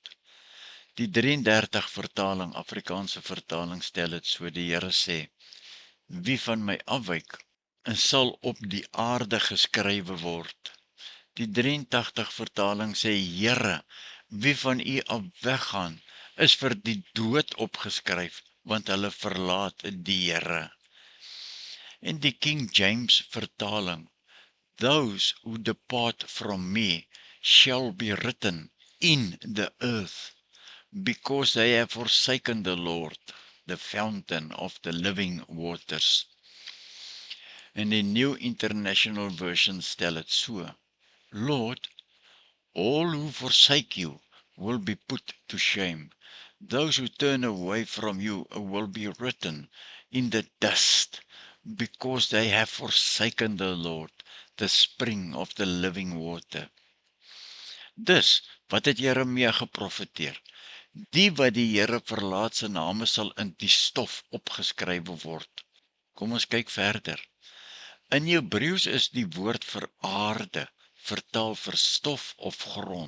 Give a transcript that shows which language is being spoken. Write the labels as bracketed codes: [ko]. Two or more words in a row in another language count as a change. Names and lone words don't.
[af] Die 33 vertaling, Afrikaanse vertaling, stel dit so: die Here sê: wie van my afwyk, en sal op die aarde geskrywe word. Die 83 vertaling sê: Here, wie van u af weggaan, is vir die dood opgeskryf, want hulle verlaat die Here. En die King James vertaling: [en] those who depart from me shall be written in the earth, because they have forsaken the Lord, the fountain of the living waters. [af] En die New International Version stel het so: [en] Lord, all who forsake you will be put to shame. Those who turn away from you will be written in the dust, because they have forsaken the Lord, the spring of the living water. [af] Dus, wat het Jeremia geprofeteer? Die wat die Here verlaat, se name sal in die stof opgeskrywe word. Kom ons kyk verder. In Hebreëus is die woord vir aarde vertaal vir stof of grond.